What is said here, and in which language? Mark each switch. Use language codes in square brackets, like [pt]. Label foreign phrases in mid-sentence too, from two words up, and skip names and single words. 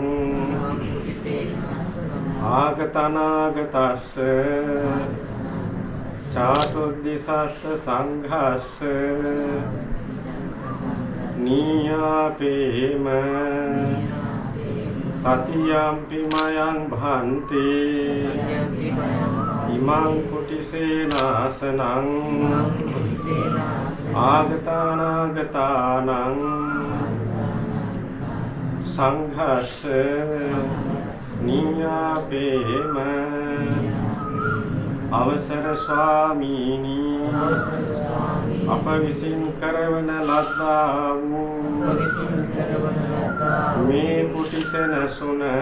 [pi] ආගතනාගතස්ස චාතුර්දිසස්ස සංඝස්ස නීයාපේම තතියම්පි මයං භන්තේ ඉමං කුටිසේනාසනං ආගතානාගතානං සංඝස්ස නීයාපේම [si] අවසර ස්වාමීනි අප විසින් කරවන ලද්දා වූ මේ කුටි සෙනසුන